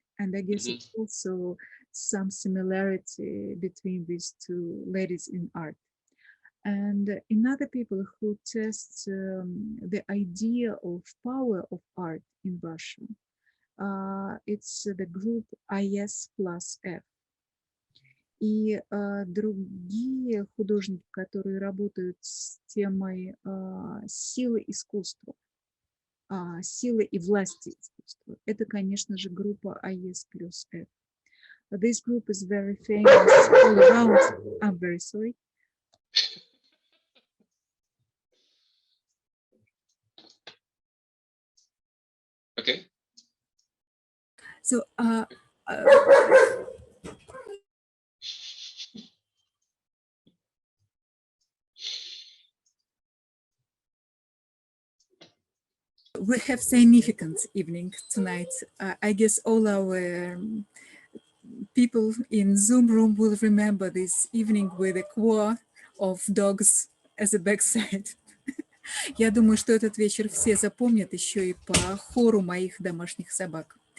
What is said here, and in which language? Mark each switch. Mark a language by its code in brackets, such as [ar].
[en] And I guess it's also some similarity between these two ladies in art. and another people who test the idea of power of art in Russia. It's the group IS plus F. [ru] И другие художники, которые работают с темой силы искусства, силы и власти искусства, это, конечно же, группа IS плюс F. [en] This group is very famous all around. I'm very sorry. Okay. So, we have significant evening tonight. I guess all our people in Zoom room will remember this evening with a choir of dogs as a backside. [ru] Я думаю, что этот вечер все запомнят еще и по хору моих домашних собак.